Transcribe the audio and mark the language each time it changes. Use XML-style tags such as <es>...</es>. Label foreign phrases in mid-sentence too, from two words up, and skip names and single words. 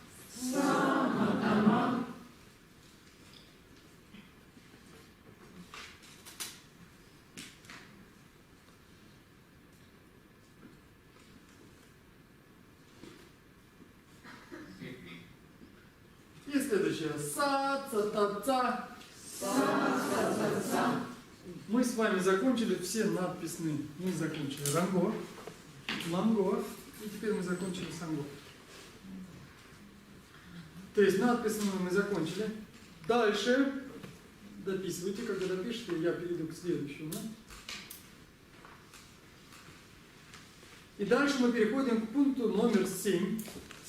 <ru>Саматама. И следующее са-ца-та-ца. Са-ца-ца-ца. Мы с вами закончили все надписные. Мы закончили ранго, манго. И теперь мы закончили санго. То есть надписано мы закончили. Дальше дописывайте. Когда допишете, я перейду к следующему. И дальше мы переходим к пункту номер 7.</ru>